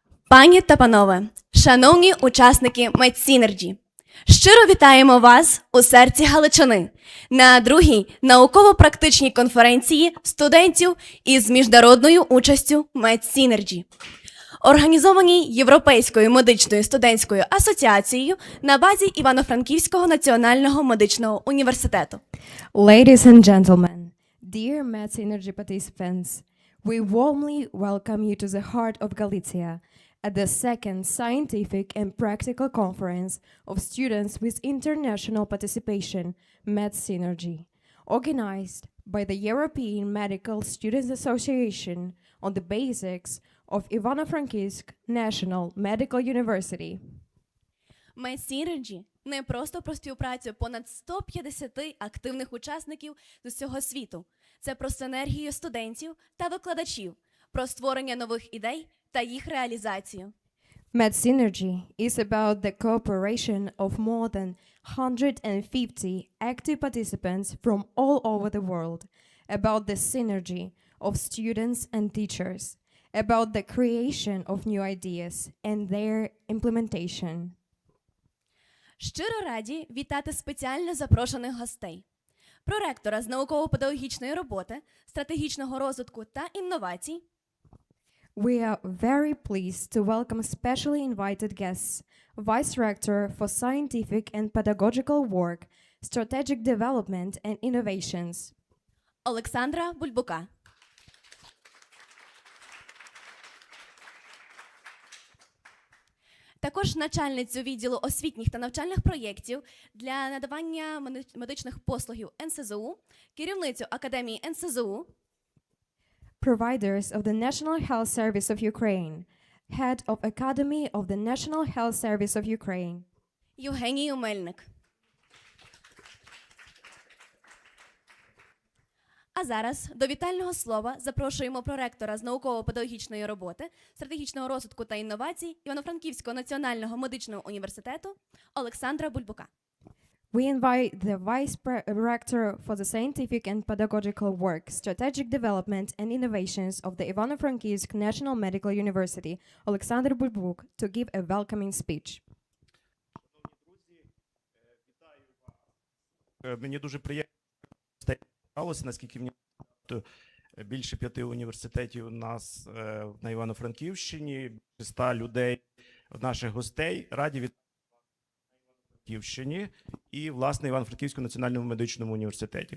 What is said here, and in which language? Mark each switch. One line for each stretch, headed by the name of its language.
Ukrainian: Пані та панове, шановні учасники Медsynergy, щиро вітаємо вас у серці Галичини на другій науково-практичній конференції студентів із міжнародною участю Medsynergy, організованій Європейською медичною студентською асоціацією на базі Івано-Франківського національного медичного університету.
English: Ladies and gentlemen, dear Medsynergy participants, we warmly welcome you to the heart of Galicia at the second scientific and practical conference of students with international participation, Medsynergy, organized by the European Medical Students Association on the basics of IVANO-FRANKIVSK National Medical University.
Ukrainian: Medsynergy – не просто про співпрацю понад 150 активних учасників з усього світу. Це про синергію студентів та викладачів, про створення нових ідей та їх реалізацію.
English: Medsynergy is about the cooperation of more than 150 active participants from all over the world, about the synergy of students and teachers, about the creation of new ideas and their implementation.
Ukrainian: Щиро раді вітати спеціально запрошених гостей. Проректора з науково-педагогічної роботи, стратегічного розвитку та інновацій.
English: We are very pleased to welcome specially invited guests, Vice Rector for Scientific and Pedagogical Work, Strategic Development and Innovations,
Ukrainian: Олександра Бульбука. Також начальницю відділу освітніх та навчальних проєктів для надавання медичних послугів НСЗУ, керівницю Академії НСЗУ,
English: Providers of the National Health Service of Ukraine, Head of Academy of the National Health Service of Ukraine,
Ukrainian: Євгенію Мельник. А зараз до вітального слова запрошуємо проректора з науково-педагогічної роботи, стратегічного розвитку та інновацій Івано-Франківського національного медичного університету Олександра Бульбука.
English: We invite the Vice Rector for the Scientific and Pedagogical Work, Strategic Development and Innovations of the Ivano-Frankivsk National Medical University, Alexander Bulbuk, to give a welcoming speech.
Ukrainian: Мені дуже приємно, наскільки мені більше 5 університетів у нас на Івано-Франківщині, 100 людей, наших гостей. Раді вітати на Івано-Франківщині і, власне, Івано-Франківському національному медичному університеті.